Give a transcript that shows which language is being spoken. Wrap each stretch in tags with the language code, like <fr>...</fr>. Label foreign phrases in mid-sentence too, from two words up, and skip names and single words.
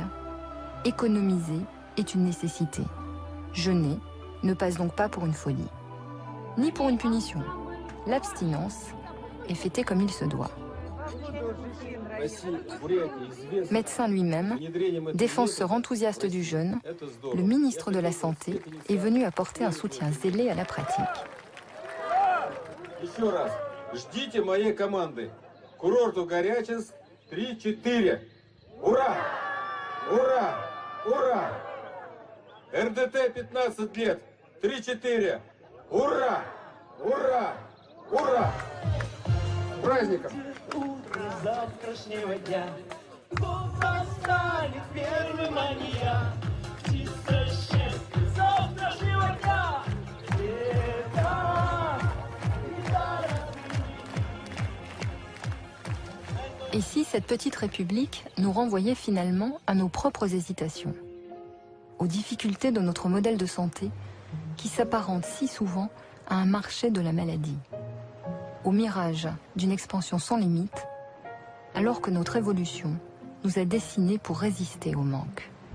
<fr>Économiser est une nécessité. Jeûner ne passe donc pas pour une folie, ni pour une punition. L'abstinence est fêtée comme il se doit. Médecin lui-même, défenseur enthousiaste du jeûne, le ministre de la Santé est venu apporter un soutien zélé à la pratique.</fr> <ru>Ждите моей команды. Курорту Горячинск 3-4. Ура! Ура! Ура! РДТ 15 лет. 3-4. Ура! Ура! Ура! С праздником! Утро завтрашнего дня восстанет первым мания. Чисто счастье завтрашнего дня.</ru> <fr>Et si cette petite république nous renvoyait finalement à nos propres hésitations, aux difficultés de notre modèle de santé qui s'apparente si souvent à un marché de la maladie, au mirage d'une expansion sans limite, alors que notre évolution nous a dessinés pour résister au manque.</fr>